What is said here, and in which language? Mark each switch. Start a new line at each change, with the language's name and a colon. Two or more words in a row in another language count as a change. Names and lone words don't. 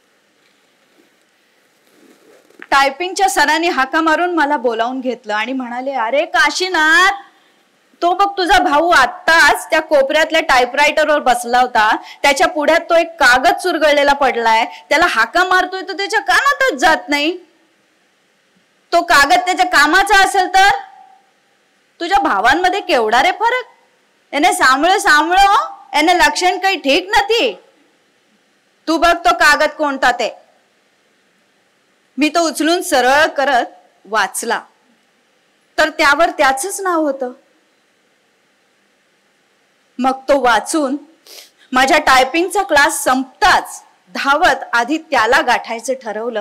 Marathi: टायपिंगच्या सरांनी हाका मारून मला बोलावून घेतलं आणि म्हणाले, अरे काशीनाथ, तो बघ तुझा भाऊ आत्ताच त्या कोपऱ्यातल्या टाईपरायटरवर बसला होता. त्याच्या पुढ्यात तो एक कागद चुरगळलेला पडलाय. त्याला हाका मारतोय तर त्याच्या कानातच जात नाही. तो कागद त्याच्या कामाचा असेल तर तुझ्या भावांमध्ये केवढा रे फरक.
Gujarati: એને સાંભળો સાંભળો, એને લક્ષણ કઈ ઠીક નથી.
Marathi: तू बघ तो कागद कोणता ते. मी तो उचलून सरळ करत वाचला तर त्यावर त्याचंच नाव होतं. मग तो वाचून माझ्या टायपिंगचा क्लास संपताच धावत आधी त्याला गाठायचं ठरवलं.